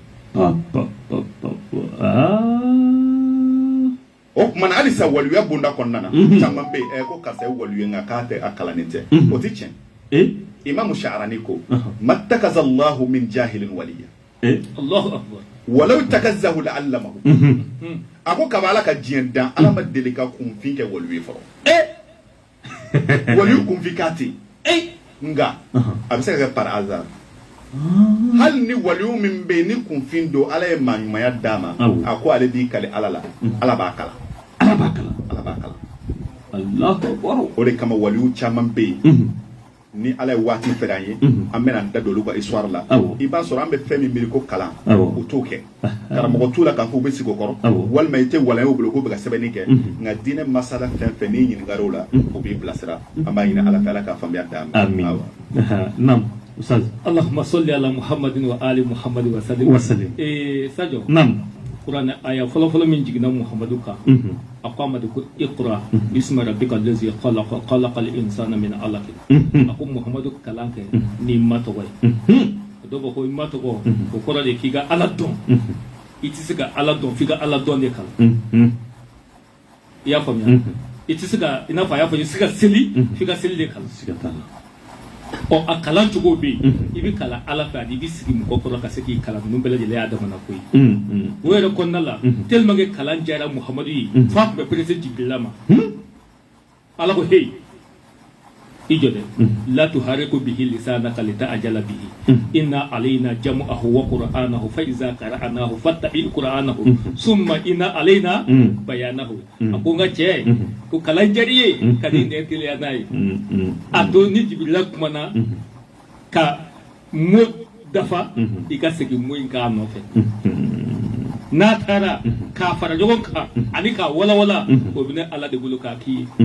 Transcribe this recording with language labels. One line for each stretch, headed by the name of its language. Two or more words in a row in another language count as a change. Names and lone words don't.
Bambara: o kuma na halisa waliya bonda kɔnɔna na caman bɛ yen ko karisa ye waliyu nka k'a tɛ a kalanni tɛ o tɛ tiɲɛ imamu Sha'rani ko
Arabic: ما اتخذ الله من جاهل وليا الله أكبر ولو اتخذه لعلمه
Bambara: a ko kaba ala ka diɲɛ dan ala ma deli ka kunfin kɛ waliyu fɔlɔ waliyu kunfin k'a ten nga a bɛ se ka kɛ
French: par hasard
Bambara: hali ni waliyu min bɛ yen ni kunfin don ala ye maaɲumanya d'a ma a ko ale b'i kale ala la ala b'a kala o de kama waliyu caman bɛ yen ni ala ye waati fɛrɛ an ye an bɛna an da don olu ka histoire la i b'a sɔrɔ an bɛ fɛn min miiri ko kalan o t'o kɛ karamɔgɔ t'u la k'a fɔ u bɛ sigi o kɔrɔ walima i tɛ walaye u bolo k'u bɛ ka sɛbɛnni kɛ nka diinɛ masala fɛn fɛn n'i ɲininkara o la o b'i bilasira an b'a ɲini ala fɛ ala k'a faamuya d'an ma
Arabic: آمين نعم أستاذ اللهم صل على محمد وآل محمد وسلم Sadio
Bambara: naam Quran aya fɔlɔ min jiginna Muhammadu kan a ko a ma de ko
Arabic: اقرأ باسم ربك الذي خلق الإنسان من علق
Bambara: a ko Muhammadu kalan kɛ ni ma tɔgɔ ye dɔw b'a ko i ma tɔgɔ o kɔrɔ de k'i ka ala dɔn i tɛ se ka ala dɔn f'i ka ala dɔn de kalan i y'a faamuya i tɛ se ka i n'a fɔ a y'a fɔ i tɛ se ka seli f'i ka seli de kalan ɔ a kalan cogo bɛ yen i bɛ kalan ala fɛ ani i bɛ sigi mɔgɔ kɔrɔ ka se k'i kalan ninnu bɛɛ lajɛlen y'a damana ko ye o yɛrɛ kɔnɔna la
French: tellement que
Bambara: kalan diyara Muhamadu ye f'a tun bɛ perese Jibirila ma ala ko hey i jɔ dɛ
Arabic: لا تحرك به لسانك لتعجل به إن علينا جمعه وقرآنه فإذا قرأناه فاتبع قرآنه ثم إن علينا بيانه
Bambara: a ko n ka cɛ ko kalan diyar'i ye ka di ne teliya n'a ye a to ni Jibirila kumana ka mo dafa i ka segin mo in k'a nɔfɛ n'a taara k'a fara ɲɔgɔn kan ani k'a walawala o bɛ ne ala de bolo k'a k'i ye